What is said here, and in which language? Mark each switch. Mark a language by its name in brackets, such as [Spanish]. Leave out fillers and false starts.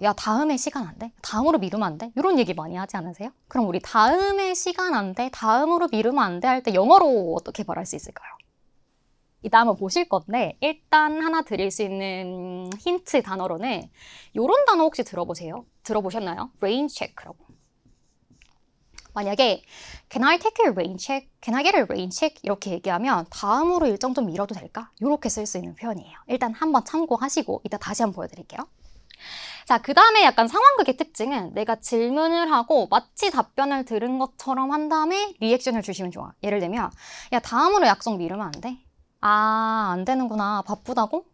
[Korean] 야 다음에 시간 안 돼? 다음으로 미루면 안 돼? 이런 얘기 많이 하지 않으세요? 그럼 우리 다음에 시간 안 돼? 다음으로 미루면 안 돼? 할 때 영어로 어떻게 말할 수 있을까요? 이따 한번 보실 건데 일단 하나 드릴 수 있는 힌트 단어로는 이런 단어 혹시 들어보셨나요? [English] rain check라고. [Korean] 만약에 [English] Can I take a rain check? Can I get a rain check? [Korean] 이렇게 얘기하면 다음으로 일정 좀 미뤄도 될까? 이렇게 쓸 수 있는 표현이에요. 일단 한번 참고하시고 이따 다시 한번 보여드릴게요. 자, 그 다음에 약간 상황극의 특징은 내가 질문을 하고 마치 답변을 들은 것처럼 한 다음에 리액션을 주시면 좋아. 예를 들면 야 다음으로 약속 미루면 안 돼? 아, 안 되는구나. 바쁘다고?